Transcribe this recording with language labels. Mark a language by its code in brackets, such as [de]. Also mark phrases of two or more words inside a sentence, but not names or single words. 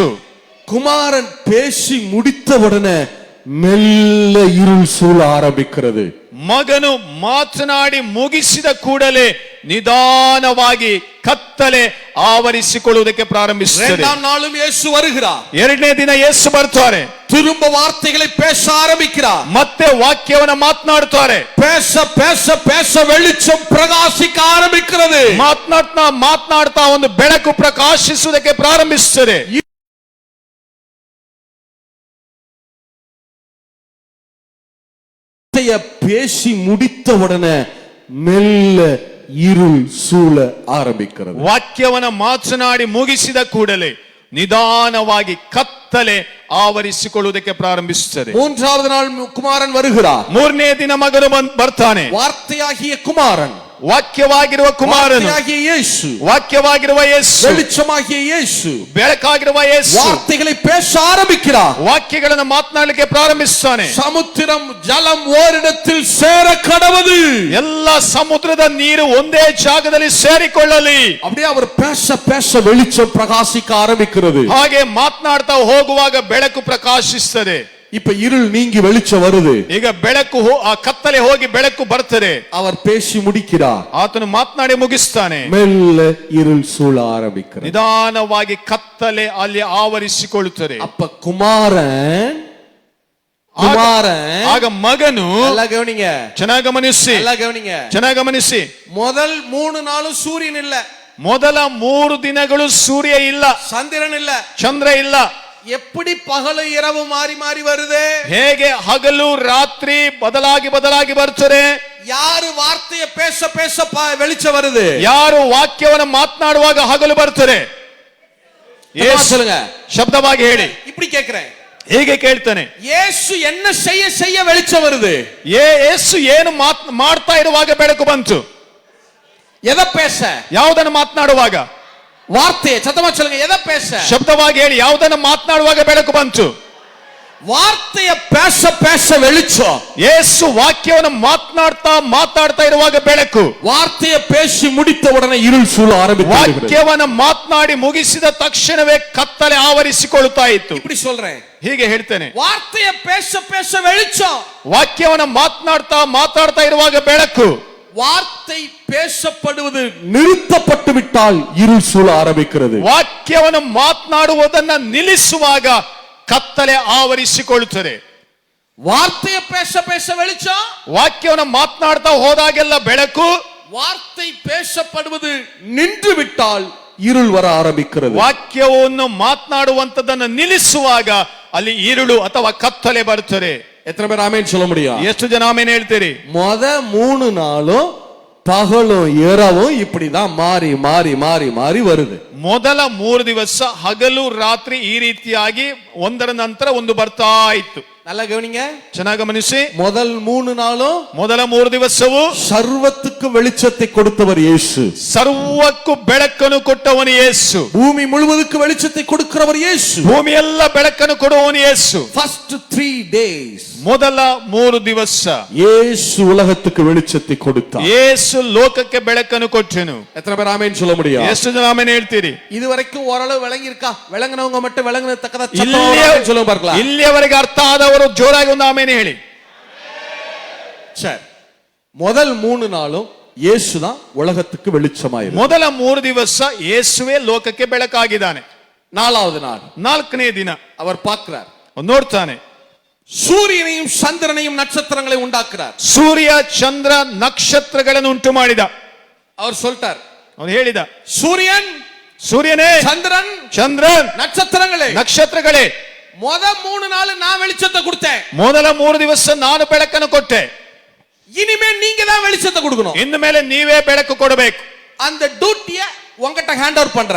[ta] குமாரன் பேசி முடித்த உடனே மெல்ல இருள் சூழ ஆரம்பிக்கிறது. [kn] ಮಗನು ಮಾತನಾಡಿ ಮುಗಿಸಿದ ಕೂಡಲೇ ನಿಧಾನವಾಗಿ ಕತ್ತಲೆ ಆವರಿಸಿಕೊಳ್ಳುವುದಕ್ಕೆ ಪ್ರಾರಂಭಿಸುತ್ತದೆ. [ta] இரண்டாம் நாளும் இயேசு வருகிறார். [kn] ಎರಡನೇ ದಿನ ಯೇಸು ಬರ್ತಾರೆ. [ta] திரும்ப வார்த்தைகளை பேச ஆரம்பிக்கிறார். [kn] ಮತ್ತೆ ವಾಕ್ಯವನ್ನು ಮಾತನಾಡುತ್ತಾರೆ. [ta] பேச பேச பேச வெளிச்சம் பிரகாசிக்க ஆரம்பிக்கிறது. [kn] ಮಾತನಾಡ್ತಾ ಮಾತನಾಡ್ತಾ ಒಂದು ಬೆಳಕು ಪ್ರಕಾಶಿಸುವುದಕ್ಕೆ ಪ್ರಾರಂಭಿಸುತ್ತದೆ. [ta] பேசி முடித்த உடனே மெல்ல இருள் சூழ ஆரம்பிக்கிறது. [kn] ವಾಕ್ಯವನ್ನು ಮಾತನಾಡಿ ಮುಗಿಸಿದ ಕೂಡಲೇ ನಿಧಾನವಾಗಿ ಕತ್ತಲೆ ಆವರಿಸಿಕೊಳ್ಳುವುದಕ್ಕೆ ಪ್ರಾರಂಭಿಸುತ್ತದೆ. [ta] மூன்றாவது நாள் குமாரன் வருகிறார். [kn] ಮೂರನೇ ದಿನ ಮಗನು ಬರ್ತಾನೆ. [ta] வார்த்தையாகிய குமாரன், [kn] ವಾಕ್ಯವಾಗಿರುವ ಕುಮಾರನು, [ta] வார்த்தையாகிய இயேசு, [kn] ವಾಕ್ಯವಾಗಿರುವ ಯೇಸು, [ta] வெளிச்சமாகிய இயேசು, [kn] ಬೆಳಕಾಗಿರುವ ಯೇಸು [ta] வார்த்தைகளை பேச ஆரம்பிக்கிறார். [kn] ವಾಕ್ಯಗಳನ್ನು ಮಾತನಾಡಲಿಕ್ಕೆ ಪ್ರಾರಂಭಿಸುತ್ತಾನೆ. [ta] சமுத்திரம் ஜலம் ஓரிடத்தில் சேர கடவுது. [kn] ಎಲ್ಲ ಸಮುದ್ರದ ನೀರು ಒಂದೇ ಜಾಗದಲ್ಲಿ ಸೇರಿಕೊಳ್ಳಲಿ. [ta] அப்படியே அவர் பேச பேச வெளிச்சம் பிரகாசிக்க ஆரம்பிக்கிறது. [kn] ಹಾಗೆ ಮಾತನಾಡ್ತಾ ಹೋಗುವಾಗ ಬೆಳಕು ಪ್ರಕಾಶಿಸುತ್ತದೆ. [ta] இப்ப இருள் நீங்கி வெளிச்சம் வருது. [kn] ಈಗ ಬೆಳಕು ಆ ಕತ್ತಲೆ ಹೋಗಿ ಬೆಳಕು ಬರ್ತದೆ. [ta] அவர் பேசி முடிக்கிறார். [kn] ಆತನು ಮಾತನಾಡಿ ಮುಗಿಸ್ತಾನೆ. [ta] மெல்ல இருள் சூழ ஆரம்பிக்கிறது. [kn] ನಿಧಾನವಾಗಿ ಕತ್ತಲೆ ಅಲ್ಲಿ ಆವರಿಸಿಕೊಳ್ಳುತ್ತದೆ. [ta] அப்ப குமாரன் [kn] ಆಗ ಮಗನು, [ta] எல்லா கவனிங்க, [kn] ಚೆನ್ನಾಗಿ ಗಮನಿಸಿ, [ta] எல்லா கவனிங்க, [kn] ಚೆನ್ನಾಗಿ ಗಮನಿಸಿ. [ta] முதல் 3 நாளும் சூரியன் இல்ல. [kn] ಮೊದಲ 3 ದಿನಗಳು ಸೂರ್ಯ ಇಲ್ಲ, [ta] சந்திரன் இல்ல, [kn] ಚಂದ್ರ ಇಲ್ಲ. [ta] எப்படி பகಲು இரவு மாறி மாறி வருது? [kn] ಹೇಗೆ ಹಗಲು ರಾತ್ರಿ ಬದಲಾಗಿ ಬದಲಾಗಿ ಬರ್ತದೆ? [ta] யாரு வார்த்தைய பேச பேச வெளிச்சம் வருது? [kn] ಯಾರು ವಾಕ್ಯವನ್ನು ಮಾತನಾಡುವಾಗ ಹಗಲು ಬರ್ತದೆ? [ta] சொல்லுங்க, [kn] ಶಬ್ದವಾಗಿ ಹೇಳಿ. [ta] இப்படி கேக்குறேன், [kn] ಹೀಗೆ ಕೇಳ್ತಾನೆ. [ta] ಯೇಸು என்ன செய்ய செய்ய வெளிச்சம் வருது? [kn] ಯೇಸು ಏನು ಮಾಡ್ತಾ ಇರುವಾಗ ಬೆಳಕು ಬಂತು. [ta] எதை பேச? [kn] ಯಾವುದನ್ನು ಮಾತನಾಡುವಾಗ? [ta] வார்த்தையை சத்தமா சொல்லுங்க, எதை பேச? [kn] ಶಬ್ದವಾಗಿ ಹೇಳಿ. ಯಾವುದನ್ನು ಮಾತನಾಡುವಾಗ ಬೆಳಕು ಬಂತು? [ta] வார்த்தைய பேச பேச வெளிச்சம். [kn] ಯೇಸು ವಾಕ್ಯವನ್ನು ಮಾತನಾಡ್ತಾ ಮಾತಾಡ್ತಾ ಇರುವಾಗ ಬೆಳಕು. [ta] வார்த்தைய பேசி முடித்த உடனே இருள் சூழ ஆரம்பிக்கிறது. [kn] ವಾಕ್ಯವನ್ನು ಮಾತನಾಡಿ ಮುಗಿಸಿದ ತಕ್ಷಣವೇ ಕತ್ತಲೆ ಆವರಿಸಿಕೊಳ್ಳುತ್ತಾ ಇತ್ತು. [ta] இப்படி சொல்றேன், [kn] ಹೀಗೆ ಹೇಳ್ತೇನೆ. [ta] வார்த்தைய பேச பேச வெளிச்சம். [kn] ವಾಕ್ಯವನ್ನು ಮಾತನಾಡ್ತಾ ಮಾತಾಡ್ತಾ ಇರುವಾಗ ಬೆಳಕು. [ta] வார்த்தை பேசப்படுவது நிறுத்தப்பட்டு விட்டால் இருள் சூழ ஆரம்பிக்கிறது. [kn] ವಾಕ್ಯವನ್ನು ಮಾತನಾಡುವುದನ್ನ ನಿಲ್ಲಿಸುವಾಗ ಕತ್ತಲೆ ಆವರಿಸಿಕೊಳ್ಳುತ್ತದೆ. [ta] வார்த்தையை பேச பேச வெளிச்சம். [kn] ವಾಕ್ಯವನ್ನು ಮಾತನಾಡ್ತಾ ಹೋದಾಗೆಲ್ಲ ಬೆಳಕು. [ta] வார்த்தை பேசப்படுவது நின்று விட்டால் இருள் வர ஆரம்பிக்கிறது. [kn] ವಾಕ್ಯವನ್ನು ಮಾತನಾಡುವಂತದನ್ನು ನಿಲ್ಲಿಸುವಾಗ ಅಲ್ಲಿ இருಳು ಅಥವಾ ಕತ್ತಲೆ ಬರುತ್ತದೆ. [ta] எத்தனை பேர் ஆமென் சொல்ல முடியும்? [kn] ಎಷ್ಟು ಜನ ಆಮೆನ್ ಹೇಳ್ತೀರಿ? [ta] 3 நாளும் பகலும் இரவும் இப்படிதான் மாறி மாறி மாறி மாறி வருது. [kn] ಮೊದಲ 3 ದಿವಸ ಹಗಲು ರಾತ್ರಿ ಈ ರೀತಿಯಾಗಿ ಒಂದರ ನಂತರ ಒಂದು ಬರ್ತಾ ಇತ್ತು. [ta] நல்லா கவனிங்க, [kn] ಚೆನ್ನಾಗಿ ಗಮನಿಸಿ. [ta] முதல் 3 நாளும் [kn] ಮೊದಲ 3 ದಿವಸವು [ta] ಸರ್ವத்துக்கு வெளிச்சத்தை கொடுத்தவர் இயேசு. [kn] ಸರ್ವಕ್ಕೂ ಬೆಳಕನ್ನು ಕೊಟ್ಟವನು ಯೇಸು. [ta] பூமி முழுவதுக்கு வெளிச்சத்தை கொடுக்கிறவர் இயேசு. [kn] ಭೂಮಿಯೆಲ್ಲ ಬೆಳಕನ್ನು ಕೊಡುವವನು ಯೇಸು. [en] First 3 days [kn] ಮೊದಲ 3 ದಿವಸ [ta] இயேசு உலகத்துக்கு வெளிச்சத்தை கொடுத்தார். [kn] ಯೇಸು ಲೋಕಕ್ಕೆ ಬೆಳಕನ್ನು ಕೊಟ್ಟನು. [ta] எத்தனை பேர் ஆமென் சொல்ல முடியும்? [kn] ಎಷ್ಟು ಜನ ಆಮೆನ್ ಹೇಳ್ತೀರಿ? [ta] இதுவரைக்கும் ஓரளவு விளங்கி இருக்கா? விளங்குனவங்க மட்டும் விளங்குனது தக்கதா சத்தமா சொல்லுங்க பார்க்கலாம். [kn] ಇಲ್ಲಿಯವರೆಗೆ ಅರ್ಥ ಆದವರು ನಂಬುವವರು ಜೋರಾಗಿ ಒಂದು ಆಮೇಲೆ ಹೇಳಿ. [ta] சரி, முதல் 3 நாளும் இயேசுதான் உலகத்துக்கு வெளிச்சமாயிரு. [kn] ಮೊದಲ 3 ದಿವಸ ಯೇಸುವೆ ಲೋಕಕ್ಕೆ ಬೆಳಕಾಗಿದ್ದಾನೆ. [ta] 4வது நாள் [kn] 4ನೇ ದಿನ [ta] அவர் பார்க்கிறார், [kn] ನೋಡ್ತಾನೆ, [ta] சூரியனையும் சந்திரனையும் நட்சத்திரங்களை உண்டாக்குறார். [kn] ಸೂರ್ಯ ಚಂದ್ರ ನಕ್ಷತ್ರಗಳನ್ನು ಉಂಟು ಮಾಡಿದ. [ta] அவர் சொல்லிட்டார், [kn] ಅವನು ಹೇಳಿದ, [ta] சூரியன், [kn] ಸೂರ್ಯನೇ, [ta] சந்திரன், [kn] ಚಂದ್ರನ್, [ta] நட்சத்திரங்களே, [kn] ನಕ್ಷತ್ರಗಳೇ, [ta] முத 3 நாள் நான் வெளிச்சத்தை கொடுத்தேன், [kn] ಮೊದಲ 3 ದಿವಸ ನಾನು ಬೆಳಕನ್ನು ಕೊಟ್ಟೆ, [ta] இனிமே நீங்க தான் வெளிச்சத்தை கொடுக்கணும். [kn] ಇನ್ನು ಮೇಲೆ ನೀವೇ ಬೆಳಕು ಕೊಡಬೇಕು. [ta] அந்த டியூட்டியை உங்ககிட்ட [en] hand over [ta] பண்றேன்.